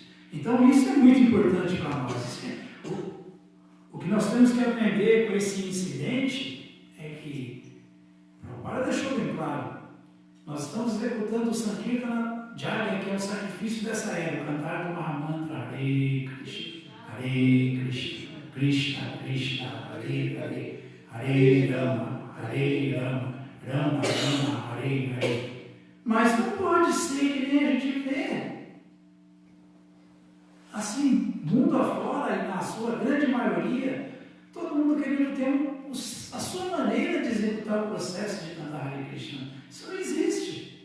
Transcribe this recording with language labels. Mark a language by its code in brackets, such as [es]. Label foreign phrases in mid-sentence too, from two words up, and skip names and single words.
[pt] Então isso é muito importante para nós. O que nós temos que aprender com esse incidente é que Prabhupada deixou bem claro, nós estamos executando o [sa] Sankirtana Jaya, [pt] que é o sacrifício dessa era, cantar do Mahamantra [sa] Hare Krishna, Krishna Krishna, Hare Hare, Hare Rama, Rama Rama, Hare Hare. [pt] Mas não pode ser que nem a gente vê. Assim, mundo afora e na sua grande maioria, todo mundo querendo ter a sua maneira de executar o processo de cantar Hare Krishna. Isso não existe.